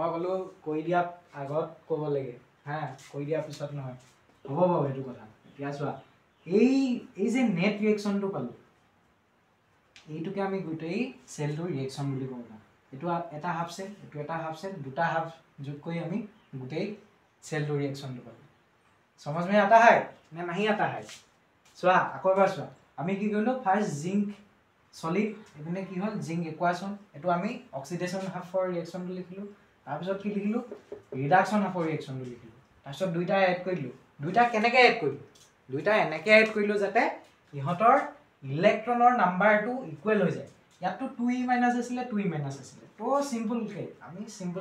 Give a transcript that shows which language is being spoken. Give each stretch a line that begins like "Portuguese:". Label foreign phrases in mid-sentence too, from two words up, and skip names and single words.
Assamese: ক'লো কৈ দিয়া আগত ক'ব লাগে হা কৈ দিয়া পিছত নহয় হ'ব বাৰু এইটো কথা এতিয়া চোৱা এই যে
English: net reaction
Assamese: পালো এইটোকে আমি গোটেই
English: cell reaction
Assamese: বুলি কওঁ এটো এটা
English: half cell
Assamese: এটো এটা
English: half cell
Assamese: দুটা হাফ যোগ কৰি আমি গোটেই
English: cell reaction
Assamese: পালো
Hindi: समझ में आता है
Assamese: না
Hindi: नहीं आता है
Assamese: চোৱা আকৌ এবাৰ চোৱা আমি কি কৰিলো
English: first zinc solid
Assamese: এখানে কি হল
English: zinc equation
Assamese: এটো আমি
English: oxidation half reaction
Assamese: বুলি লিখিলো তাৰ পিছত কি লিখিলো
English: reduction half reaction
Assamese: বুলি লিখিলো তাৰ পিছত দুইটা এড কৰিলো দুইটা কেনেকৈ এড কৰিলো দুইটা এনেকৈ এড কৰিলো যাতে ইহতৰ ইলেক্ট্ৰনৰ নাম্বাৰটো ইকুৱেল হৈ যায় ইয়াতো
English: 2e minus
Assamese: আছিল
English: 2e minus
Assamese: আছিল তো সিম্পল কে আমি সিম্পল